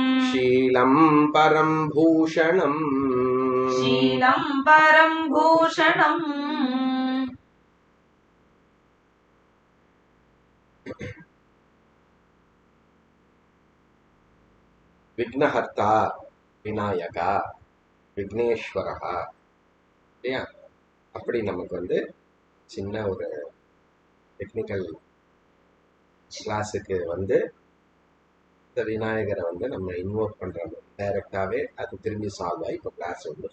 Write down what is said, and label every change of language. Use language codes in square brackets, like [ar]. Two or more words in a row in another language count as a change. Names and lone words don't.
[sa] शीलं परं भूषणम् शीलं परं भूषणम् विघ्नहर्ता विनायका [ta] விக்னேஸ்வரா இல்லையா? அப்படி நமக்கு வந்து சின்ன ஒரு [en] technical class [ta] வந்து இந்த விநாயகரை வந்து நம்ம இன்வோக் பண்ணுறோம் டைரெக்டாகவே, அது திரும்பி சால்வ் ஆகி இப்போ கிளாஸ் வந்து.